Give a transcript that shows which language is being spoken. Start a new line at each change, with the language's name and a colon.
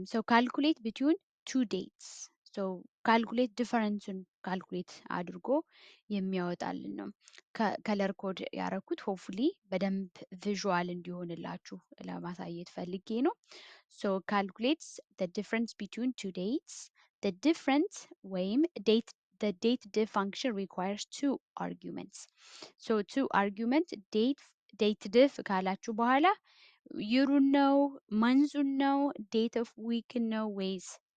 Amharic: ካልኩሌት ቢትዊን ቱ ዴትስ ካልኩሌት ዲፈረንሱን ካልኩሌት አድርጎ የሚያወጣልን ነው። ከለር ኮድ ያረኩት ሆፕፉሊ በደንብ ቪዥዋል እንዲሆንላችሁ ለማሳየት ፈልጌ ነው። ካልኩሌትስ
English: the difference between two dates. The difference ወይም the date diff function requires two arguments.
Amharic: two argument date diff ካላችሁ በኋላ ይሩን ነው መንዙን ነው ዴት ኦፍ ዊክ ነው ወይስ